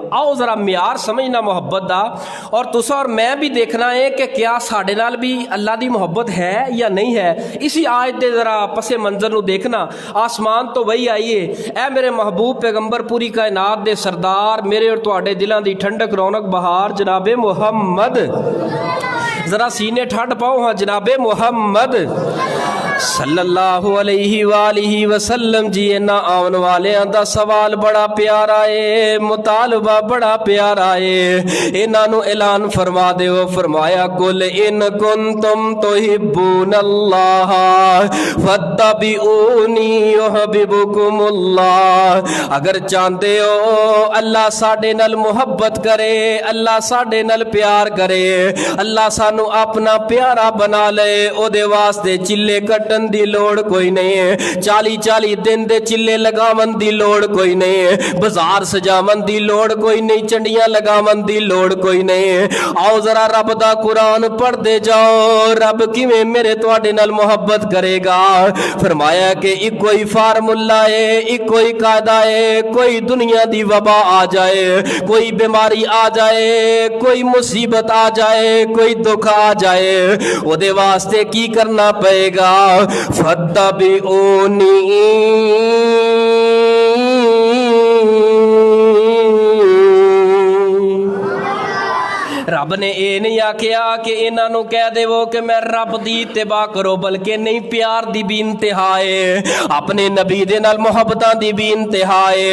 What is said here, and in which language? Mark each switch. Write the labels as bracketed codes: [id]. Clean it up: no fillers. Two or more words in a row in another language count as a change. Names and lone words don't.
[pa] آؤ ذرا معیار سمجھنا محبت دا، اور تسا اور میں بھی دیکھنا ہے کہ کیا ساڈے نال بھی اللہ دی محبت ہے یا نہیں ہے. اسی آیت دے ذرا پس منظر نوں دیکھنا۔ آسمان تو وحی آئیے، اے میرے محبوب پیغمبر پوری کائنات دے سردار، میرے اور تہاڈے دلاں دی ٹھنڈک رونق بہار جنابِ محمد، ذرا سینے ٹھنڈ پاؤ ہاں جنابِ محمد [ar] صلى الله عليه وآله وسلم [pa] جی. انہاں آون والیاں دا سوال بڑا پیارا ہے، مطالبہ بڑا پیارا ہے. انہاں نوں اعلان فرما دیو، فرمایا [ar] قل إن كنتم تحبون الله فاتبعوني يحببكم الله. [pa] اگر چاہتے ہو اللہ ساڈے نال محبت کرے، اللہ ساڈے نال پیار کرے، اللہ سانوں اپنا پیارا بنا لے، اوہدے واسطے چلے کٹ کٹن دی لوڑ کوئی نہیں ہے، 40-40 دن دے چلے لگاون دی لوڑ کوئی نہیں ہے، بازار سجاون دی لوڑ کوئی نہیں، چنڈیاں لگاون دی لوڑ کوئی نہیں ہے. آؤ ذرا رب دا قرآن پڑھدے جاؤ، رب کویں میرے تہاڈے نال محبت کرے گا. فرمایا کہ ایک کوئی فارمولا ہے، ایک کوئی قاعدہ ہے، کوئی دنیا دی وبا آ جائے، کوئی بیماری آ جائے، کوئی مصیبت آ جائے، کوئی دکھ آ جائے، اوہدے واسطے کی کرنا پئے گا? فاتبعونی، رب نے یہ نہیں آکھیا کہ انہاں نوں کہہ دیوو کہ میں رب دی اتباع کرو، بلکہ نہیں، پیار دی بھی انتہا ہے، اپنے نبی دے نال محبتاں دی بھی انتہا ہے.